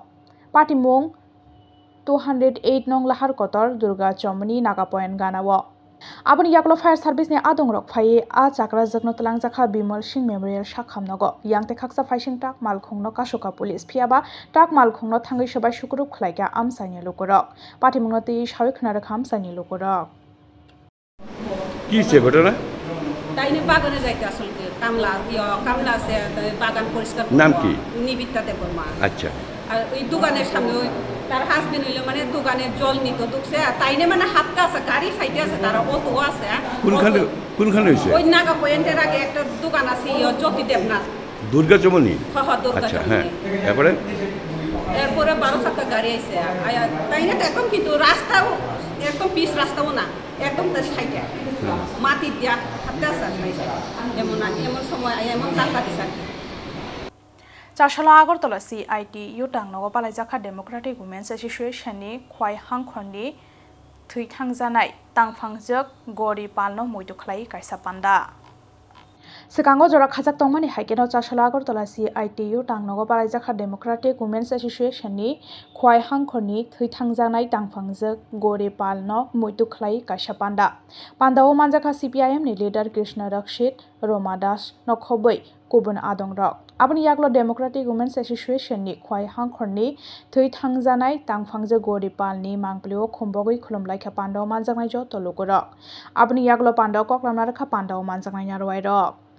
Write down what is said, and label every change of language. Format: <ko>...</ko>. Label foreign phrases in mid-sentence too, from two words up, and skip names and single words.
<trp>Patimung 208 nong lahar kotor Durga Chomni nakapoen ganawa. Aboni yaklo fire service ne adong rok phai a chakra jakno tlang jakha Bimal Singh Memorial Shakhamnogo yangte khaksa phaising tak malkhungno kashoka police phiaba tak malkhungno thangai sabai sukrup khlaika amsaini lokorok patimungno ti shawi khna kham saini lokorok</trp> <bn>কি সে ঘটনা তাইনে বাগানে যাইতে আসলে কামলা আছে বাগান পরিষ্কার নাম কি নিবিতা দেববর্মা আচ্ছা আর ওই দোকানের সামনে ওই তার হাজবেন্ড হইলো মানে দোকানে জল নিত ঢুকছে তাইনে মানে হাতটা আছে গাড়ি ফাইটে আছে তার অটো আছে কোনখানে হইছে ওই নাগা পয়েন্টের আগে একটা দোকান আছে জ্যোতি দেবনাথ দুর্গা চমনি হ্যাঁ দুর্গা আচ্ছা চমনি হ্যাঁ এরপরে 12 চাকা গাড়ি আইছে তাইনে তো একদম কিন্তু রাস্তাও একদম পিচ রাস্তাও না একদম তার সাইডে মাটি দিয়া হাতটা আছে এমন সময় এমন টাকা দিছে</bn> <trp>Chashala Agartala CIT Yutang Nogo Palajaka Democratic Women's Association ni Khwai Hangkhorni Thuithangjanai Tangphangjak Gori Palno Muidukhlai Kaisa Panda Sikango Jora Khajak Tongmani Haikeno Chashala Agartala CIT Yutang Nogo Palajaka Democratic Women's Association ni Khwai Hangkhorni Thuithangjanai Tangphangjak Gori Palno Muidukhlai Kaisa Panda Pandao Manjaka CPIM ni leader Krishna Rakshit Roma Das Nokhoboi Kubun Adong Rok Aboni yaklo Democratic Women's Association ni Khwai Hangkhorni Thuithangjanai Tangphangjak Gori Palni Mangplio Khumbogoi Khulumlaikha Pandao Manjaknai jo tolugorok Aboni yaklo Pandao koklamna rakha Pandao Manjaknai narwai rok</trp>